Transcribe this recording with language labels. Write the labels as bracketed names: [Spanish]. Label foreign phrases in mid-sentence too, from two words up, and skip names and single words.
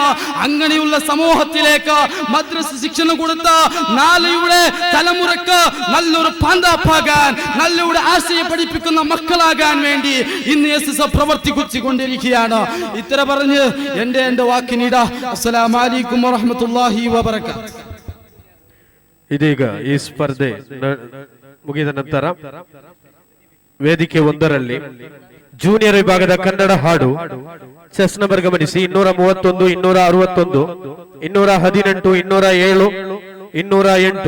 [Malayalam] അങ്ങനെയുള്ള സമൂഹത്തിലേക്ക് മദ്രസ ശിക്ഷണം കൊടുത്ത നാളെയുടെ തലമുറക്ക് നല്ലൊരു പാന്താപ്പാകാൻ, നല്ലൊരു ആശയം പഠിപ്പിക്കുന്ന മക്കളാകാൻ വേണ്ടി ഇന്ന് SSF പ്രവർത്തിച്ചുകൊണ്ടിരിക്കുകയാണ്. ഇത്ര പറഞ്ഞ് എന്റെ വാക്കിനിട. [Arabic] السلام عليكم ورحمة الله وبركاته. [Kannada] ಇದೀಗ ಈ ಸ್ಪರ್ಧೆ ಮುಗಿದ ನಂತರ ವೇದಿಕೆ 1ರಲ್ಲಿ ಜೂನಿಯರ್ ವಿಭಾಗದ ಕನ್ನಡ ಹಾಡು [English] chest number [Kannada] ಗಮನಿಸಿ 231, 261, 218, 207, 208.